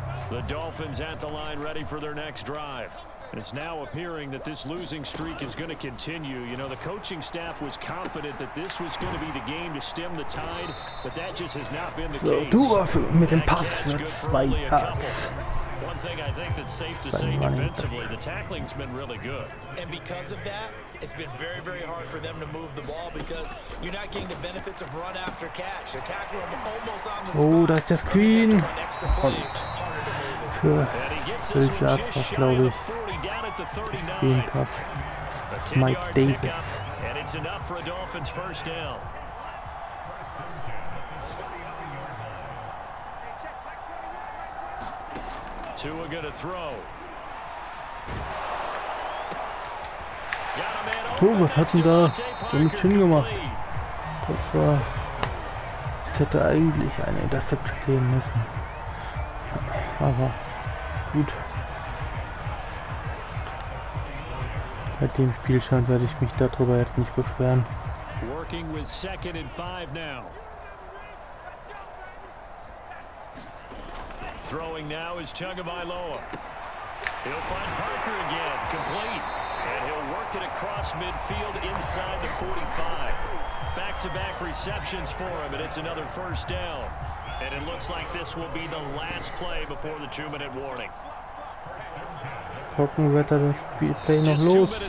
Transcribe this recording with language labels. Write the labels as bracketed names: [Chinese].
[English] The Dolphins at the line ready for their next drive. And it's now appearing that this losing streak is going to continue. You know, the coaching staff was confident that this was going to be the game to stem the tide, but that just has not been the case. [German] So, mit dem Pass für 2 Yards. [English] One thing I think that's safe to say defensively, the tackling's been really good. And because of that, it's been very, very hard for them to move the ball because you're not getting the benefits of run after catch. They're tackling them almost on the spot. [German] Oh, da ist der Screen. Und für 12 Yards war, glaube ich, Screenpass. Mike Davis. [English] And it's enough for a Dolphins first down. Tua gonna throw. [German] Oh, was hat denn da damit hingemacht? Das hätte eigentlich eine Interception geben müssen. Aber gut. Bei dem Spielstand werde ich mich darüber jetzt nicht beschweren. [English] Working with 2nd and 5 now. Throwing now is Tagovailoa. He'll find Parker again, complete. And he'll work it across midfield inside the 45. Back-to-back receptions for him, and it's another first down. And it looks like this will be the last play before the 2-minute warning. [German] gucken, wird das Spielplay noch los?